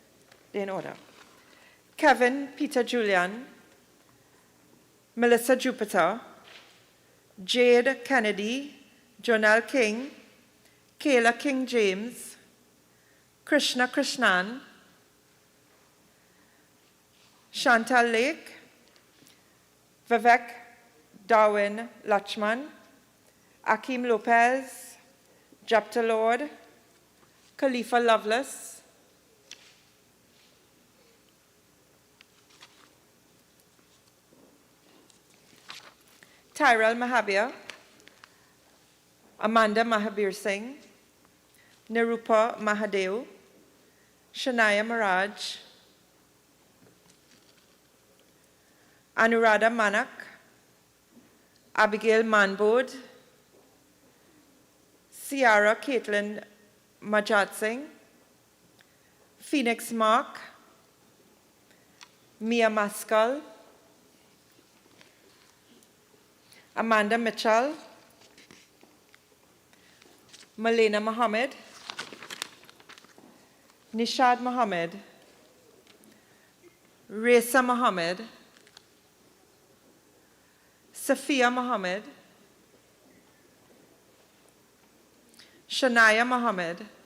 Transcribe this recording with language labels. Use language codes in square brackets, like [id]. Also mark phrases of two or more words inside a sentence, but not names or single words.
[en] They're in order. Kevin Peter Julian, Melissa Jupiter, Jade Kennedy, Jonelle King, Kayla King James, Krishna Krishnan, Chantal Lake, Vivek Darwin Lachman, Akeem Lopez, Japta Lord, Khalifa Lovelace, Tyrell Mahabir, Amanda Mahabir Singh, Nirupa Mahadeo, Shania Maraj, Anuradha Manak, Abigail Manbod, Ciara Caitlin Majat Singh, Phoenix Mark, Mia Maskal, Amanda Mitchell, Malena Mohammed, Nishad Mohammed, Reza Mohammed, Safia Mohammed, Shania Mohammed,